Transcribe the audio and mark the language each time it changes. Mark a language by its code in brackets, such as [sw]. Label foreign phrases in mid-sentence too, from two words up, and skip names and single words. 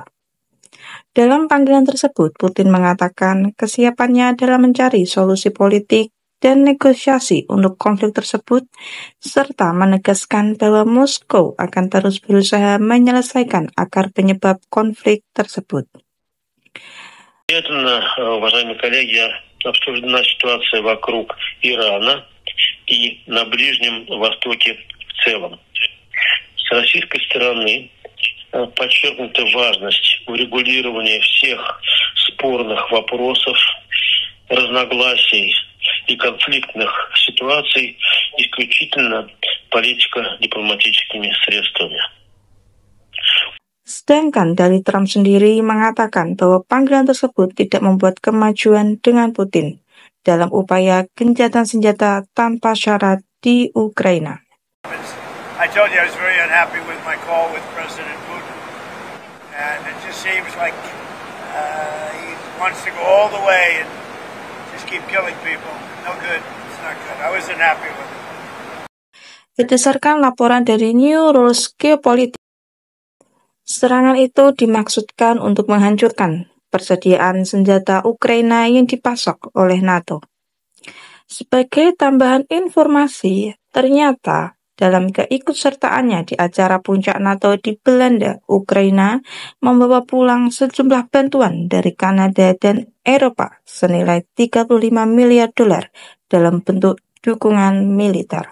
[id] Dalam panggilan tersebut, Putin mengatakan kesiapannya dalam mencari solusi politik dan negosiasi untuk konflik tersebut, serta menegaskan bahwa Moskow akan terus berusaha menyelesaikan akar penyebab konflik tersebut. [ru] Уважаемые коллеги, обсуждена ситуация вокруг Ирана и на Ближнем Востоке в целом. С российской стороны подчеркнута важность урегулирования всех спорных вопросов, разногласий и конфликтных ситуаций исключительно политико-дипломатическими средствами. [id] Sedangkan dari Trump sendiri mengatakan bahwa panggilan tersebut tidak membuat kemajuan dengan Putin dalam upaya gencatan senjata tanpa syarat di Ukraina. [en] I told you I was very unhappy with my call with President Putin, and it just seems like he wants to go all the way and just keep killing people. No good. It's not good. I wasn't happy with it. [id] Berdasarkan laporan dari New Rules Geopolitics, serangan itu dimaksudkan untuk menghancurkan persediaan senjata Ukraina yang dipasok oleh NATO. Sebagai tambahan informasi, ternyata dalam keikutsertaannya di acara puncak NATO di Belanda, Ukraina membawa pulang sejumlah bantuan dari Kanada dan Eropa senilai $35 miliar dalam bentuk dukungan militer.